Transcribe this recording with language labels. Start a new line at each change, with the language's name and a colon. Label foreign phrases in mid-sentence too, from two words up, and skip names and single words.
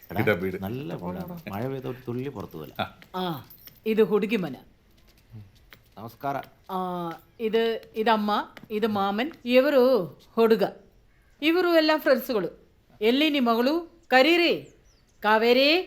Malayalam: നല്ല വീടാണ്. മഴ പെയ്ത ഒരു തുള്ളി പുറത്തു പോലെ.
Kannada: ಆ ಇದು ಹುಡುಗಿ ಮನೆ. ನಮಸ್ಕಾರ. ಇದಮ್ಮ, ಇದು ಮಾಮನ್, ಇವರು ಹುಡುಗ. ಇವರು ಎಲ್ಲ ಫ್ರೆಂಡ್ಸ್ಗಳು. ಎಲ್ಲಿ ನಿಮ್ಮ ಮಗಳು? ಕರೀರಿ. ಕಾವೇರಿ.